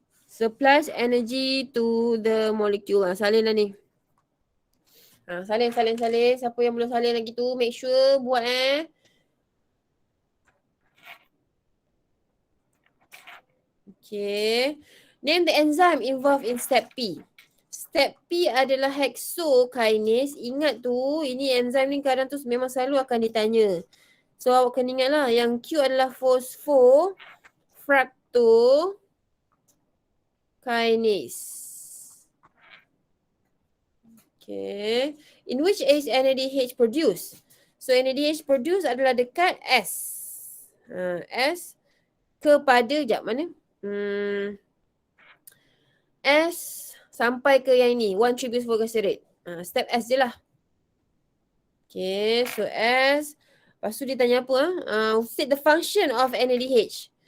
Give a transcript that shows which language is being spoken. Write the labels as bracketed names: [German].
[English] Supplies energy to the molecule. [Malay] Salin lah ni. Salin. Siapa yang belum salin lagi tu, make sure buat Okay. [English] Name the enzyme involved in step P. [Malay] Step P adalah hexokinase. Ingat tu, ini enzyme ni kadang tu memang selalu akan ditanya. So awak kena ingat lah, yang Q adalah phosphofructokinase. [English] Okay. In which is NADH produced? [Malay] So NADH produced adalah dekat S. S kepada, sekejap mana? S sampai ke yang ini, 1,3 bisfosfoglycerate. Step S je lah. Okay, so S. Lepas tu dia tanya apa? [English] State the function of NADH.